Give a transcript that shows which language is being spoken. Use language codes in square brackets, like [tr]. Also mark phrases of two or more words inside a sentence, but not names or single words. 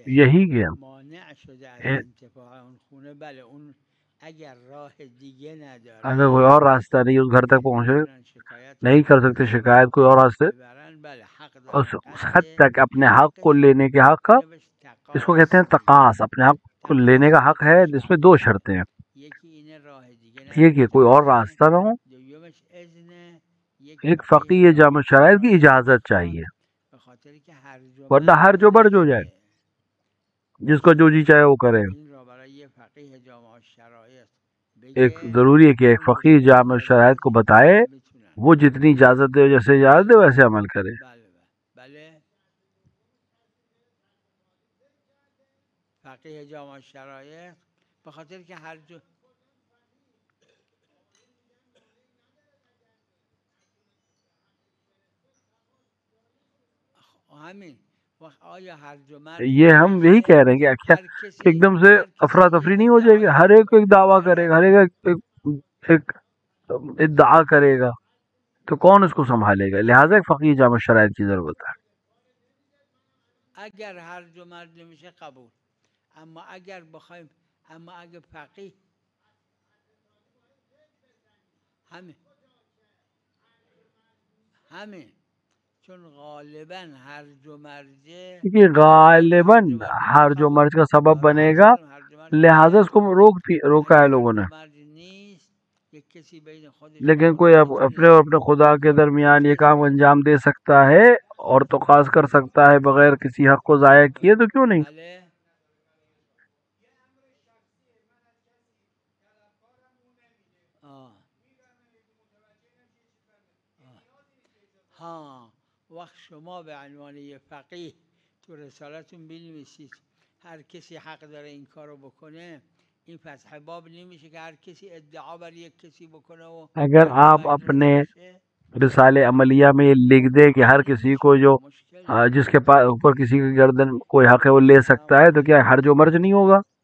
[ur] یہی گیا [fa] مانع شده از انتفاع اون خونه، بله اون اگر راه دیگه نداره، [ur] اگر کوئی اور راستہ نہیں اس گھر تک پہنچے، [fa] میتونن شکایت [ur] نہیں کر سکتے شکایت کوئی اور راستے، [fa] ببرن، بله حق [ur] اس [fa] دارن. [ur] حد تک اپنے حق کو لینے کے حق کا، [fa] اینو بهش [ur] اس کو کہتے ہیں تقاص، اپنے حق کو لینے کا حق ہے، جس میں دو شرطیں ہیں. [fa] یکی اینه راه دیگه [ur] یہ کہ کوئی اور [fa] نداشته [ur] راستہ نہ ہو، [fa] باشه، دومش اذن [ur] ایک فقیہ جامع شرائط کی اجازت چاہیے، [fa] به خاطر که هرج و [ur] ورنہ ہر جو بر جو جائے، جس کو جو جی چاہے وہ کرے. [fa] این را برای یه فقیه جامع شرایط [ur] ایک [fa] بگه، [ur] ضروری ہے کہ ایک فقیہ جامع شرائط کو بتائے، [fa] میتونن. [ur] وہ جتنی اجازت دے جیسے اجازت دے ویسے عمل کرے. [fa] بله بله فقیه جامع شرایط به خاطر که هر جو همین وقت آیا هرج و مرج [ur] یہ ہم یہی کہہ رہے ہیں کہ کیا [fa] هر کسی [ur] کہ ایک دم سے [fa] هر کسی [ur] افراتفری [fa] یه [ur] نہیں ہو جائے گی، [fa] ادعای [ur] ہر ایک [fa] بکنه، [ur] دعویٰ کرے گا، ہر ایک ادعا کرے گا، تو کون اس کو سنبھالے گا؟ لہٰذا ایک فقیہ جامع شرائط کی ضرورت ہے. [fa] اگر هرج و مرج نمیشه قبول، اما اگر بخوایم، اما اگر فقیه همین چون غالبا هرج و مرجه [ur] کیونکہ غالباً ہرج و مرج کا سبب بنے گا، لہٰذا اس کو روکا ہے لوگوں نے. لیکن کوئی اپنے اور اپنے خدا کے درمیان یہ کام انجام دے سکتا ہے اور تقاص کر سکتا ہے بغیر کسی حق کو ضائع کیے، تو کیوں نہیں؟ [fa] ها وقت شما به عنوان یه فقیه تو رسالتون بنویسید هر کسی حق داره این کارو بکنه، این فتح باب نمیشه که هر کسی ادعا بر یک کسی بکنه و [ur] اگر آپ اپنے رسالے عملیہ میں یہ لکھ دے کہ ہر کسی کو جو جس کے پاس اوپر کسی کی گردن کوئی حق ہے وہ لے سکتا ہے، تو کیا ہر جو مرج نہیں ہوگا؟